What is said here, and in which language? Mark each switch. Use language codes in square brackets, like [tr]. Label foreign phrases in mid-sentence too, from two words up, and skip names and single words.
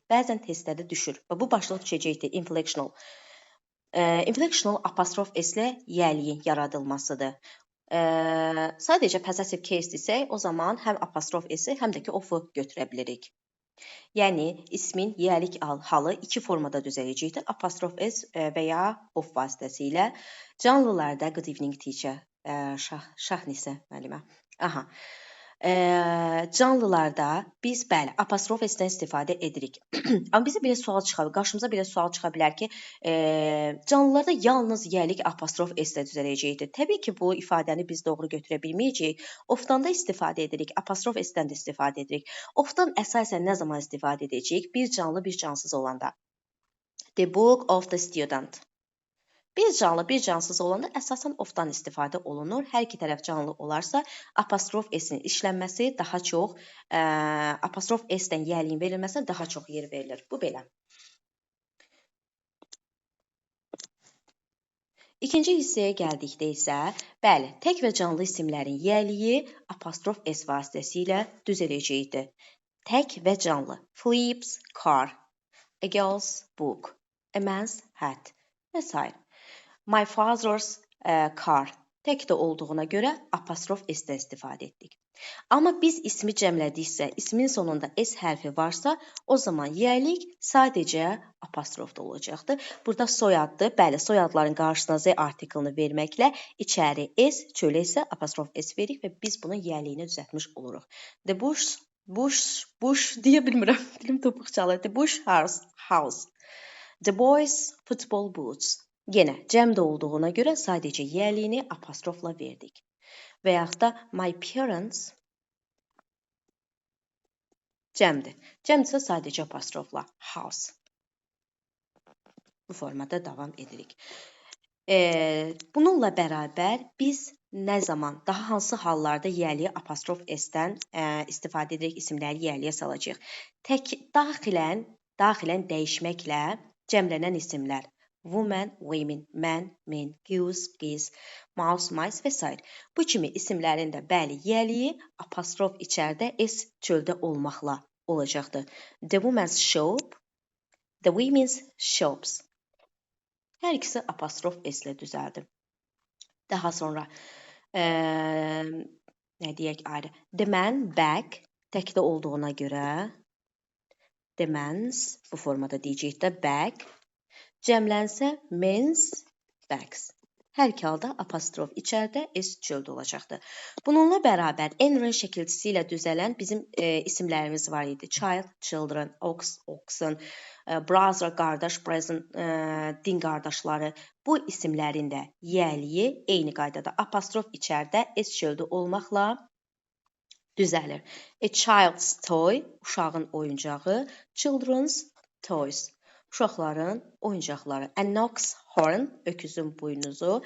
[az] Bəzən testlərdə düşür və bu başlıq düşəcəkdir inflectional. Inflectional apostrof s ilə yəliyin yaradılmasıdır. Sadəcə [en] possessive case [az] desək, o zaman həm apostrof s-i, həm də ki of-u götürə bilirik. Yəni ismin yəlik halı iki formada düzələcəkdir. Apostrof s və ya of vasitəsilə. [en] Canlılarda good evening teacher, [az] Şahnisə müəllimə. Aha. Canlılarda biz bəli apostrof s-dən istifadə edirik. Amma bizə belə sual çıxar, qarşımıza belə sual çıxa bilər ki, canlılarda yalnız yəlik apostrof s-də düzələcəkdir. Təbii ki, bu ifadəni biz doğru götürə bilməyəcəyik. Of-dan da istifadə edirik, apostrof s-dən də istifadə edirik. Of-dan əsasən nə zaman istifadə edəcəyik? Bir canlı, bir cansız olanda. [en] The book of the student. [az] Bir canlı, bir cansız olanda əsasən of-dan istifadə olunur. Hər iki tərəf canlı olarsa, apostrof s-in işlənməsi daha çox, apostrof s-dən yəliyin verilməsinə daha çox yer verilir. Bu belə. İkinci hissəyə gəldikdə isə, bəli, tək və canlı isimlərin yəliyi apostrof s vasitəsilə düzələcəkdir. Tək və canlı. [en] Flips, car, a girl's book, a man's hat [az] və s. [en] My father's car. [az] Tək də olduğuna görə apostrof s-də istifadə etdik. Amma biz ismi cəmlədiksə, ismin sonunda s hərfi varsa, o zaman yəlik sadəcə apostrofda olacaqdır. Burada soyaddır. Bəli, soyadların qarşısına z artiklını verməklə içəri s, çölə isə apostrof s veririk və biz bunun yəliyini düzəltmiş oluruq. [en] The bush [az] deyə bilmirəm. Dilim topuq çalır. [en] The bush house. The boys football boots. [az] Yenə cəmdə olduğuna görə sadəcə yəliyini apostrofla verdik. Və yaxud da [en] my parents [az] cəmdir. Cəmdirsə sadəcə apostrofla house. Bu formada davam edirik. Bununla bərabər biz nə zaman, daha hansı hallarda yəliyə apostrof s-dən istifadə edirik, isimləri yəliyə salacağıq. Tək daxilən dəyişməklə cəmlənən isimlər. [en] Woman, women, man, men, goose, geese, mouse, mice [az] və s. Bu kimi isimlərin də bəli yəliyi apostrof içəridə s çöldə olmaqla olacaqdır. [en] The woman's shop, the women's shops. [az] Hər ikisi apostrof s ilə düzəldir. Daha sonra nə deyək ayrı? [en] The man bag [az] təkdə olduğuna görə [en] the man's [az] bu formada deyəcəyik də bag. Cəmlənsə [en] men's bags. [az] Hər iki halda apostrof içəridə s çöldə olacaqdır. Bununla bərabər n şəkilçisi ilə düzələn bizim isimlərimiz var idi. [en] Child, children, ox, oxen, brother, [az] qardaş, brazen, din qardaşları. Bu isimlərin də yəliyi eyni qaydada apostrof içəridə s çöldə olmaqla düzəlir. [en] A child's toy, [az] uşağın oyuncağı, [en] children's toys. [az] Uşaqların oyuncaqları. [en] An ox horn, [az] öküzün buynuzu.